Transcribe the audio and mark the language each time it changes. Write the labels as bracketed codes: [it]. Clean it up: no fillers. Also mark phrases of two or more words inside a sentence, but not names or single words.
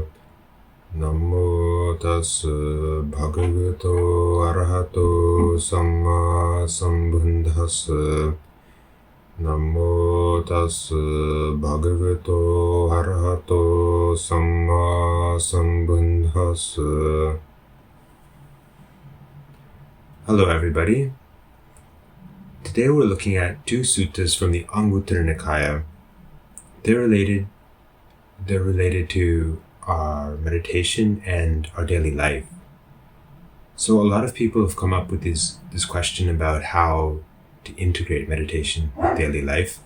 [pi] Namo tasse bhagavato arahato samma sambuddhassa. Namo tasse bhagavato arahato samma sambuddhassa. [en] Hello everybody. Today we're looking at two suttas from the Anguttara Nikaya. They're related to our meditation and our daily life. So a lot of people have come up with this question about how to integrate meditation with daily life.